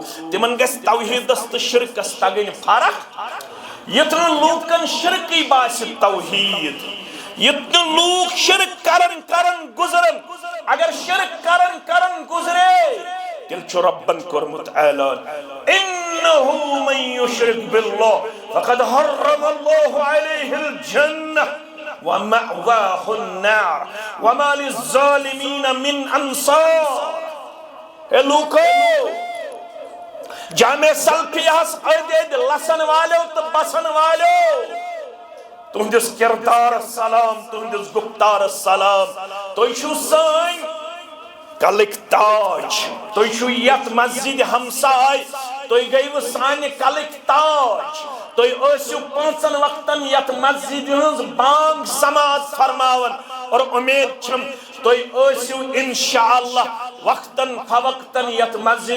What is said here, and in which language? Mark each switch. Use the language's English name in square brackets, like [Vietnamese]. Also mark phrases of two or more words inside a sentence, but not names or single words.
[Kashmiri] تِمن گژھِ توحیٖدس تہٕ شرکس تگٕنۍ فرق. یُتھ نہٕ لوٗکن شرکٕے باسہِ توحیٖد. یُتھ نہٕ لوٗکھ شرک کرن گُزرن. اگر شرک کرن گُزرے تیٚلہِ چھُ رۄبن کوٚرمُت اعلان [Arabic] اِنَّهُ مَن یُشرِک بِاللَّهِ فقد حرم الله عليه الجنة ومأواه النار وما للظالمين من انصار. [Kashmiri] اے لوکو جامع سلفیہس أدۍ لسن والیو تہٕ بسن والیو تُہنٛدِس کردارس سلام تُہنٛدِس گفتارس سلام. تُہۍ چھِو سٲنۍ کلک تاج تُہۍ چھِو یتھ مسجد ہمسائے تُہۍ گٔیوٕ سانہِ کلک تاج تُہۍ ٲسِو 5 وقتن یتھ مسجد ہٕنٛز بانگ سماعت فرماون اور امید چھم تُہۍ ٲسِو انشاءاللہ وقتن فوقتن یتھ مسجد